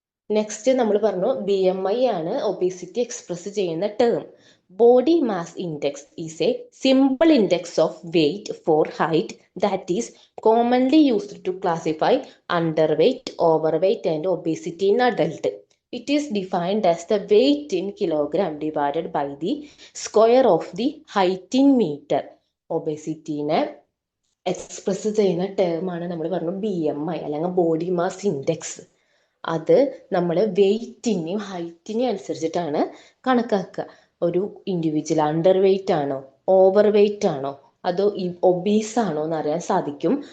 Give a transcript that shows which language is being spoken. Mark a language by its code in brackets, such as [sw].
[ml] Next നമ്മൾ പറഞ്ഞു BMI ആണ് ഒബേസിറ്റി എക്സ്പ്രസ് ചെയ്യുന്ന term. [en] Body mass index is a simple index of weight for height that is commonly used to classify under weight, over weight and obesity in adult. It is defined as the weight in kilogram divided by the square of the height in meter. [ml] ഒബേസിറ്റിനെ express ചെയ്യുന്ന term ആണ് നമ്മൾ പറഞ്ഞു BMI അല്ലെങ്കിൽ body mass index. അത് നമ്മൾ വെയ്റ്റിനെയും ഹൈറ്റിനെയും അനുസരിച്ചിട്ടാണ് കണക്കാക്കുക. ഒരു ഇൻഡിവിജ്വൽ അണ്ടർ വെയ്റ്റ് ആണോ, ഓവർ വെയ്റ്റ് ആണോ, അതോ ഒബീസ് ആണോ എന്ന് അറിയാൻ സാധിക്കും.